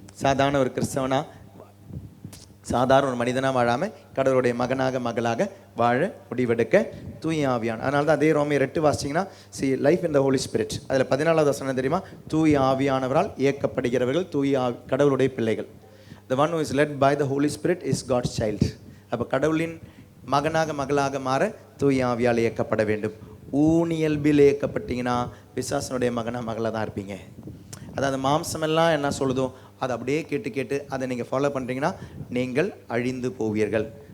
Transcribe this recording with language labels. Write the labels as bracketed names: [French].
[Tamil] சாதாரண ஒரு கிறிஸ்தவனா, சாதாரண ஒரு மனிதனாக வாழாமல் கடவுளுடைய மகனாக மகளாக வாழ முடிவெடுக்க தூய ஆவியான. அதனால தான் அதே ரோமையர் 8 வாசிச்சிங்கன்னா, [English] See life in the Holy Spirit. [Tamil] அதில் 14வது வசனம் தெரியுமா? தூய ஆவியானவரால் இயக்கப்படுகிறவர்கள் தூய கடவுளுடைய பிள்ளைகள். [English] The one who is led by the Holy Spirit is God's child. [Tamil] அப்போ கடவுளின் மகனாக மகளாக மாற தூய ஆவியால் இயக்கப்பட வேண்டும். ஊனியல்பில் இயக்கப்பட்டீங்கன்னா பிசாசனுடைய மகனாக மகளாக தான் இருப்பீங்க. அதாவது மாம்சமெல்லாம் என்ன சொல்லுதோ அதை அப்படியே கேட்டு கேட்டு அதை நீங்கள் ஃபாலோ பண்ணுறீங்கன்னா நீங்கள் அழிந்து போவீர்கள்.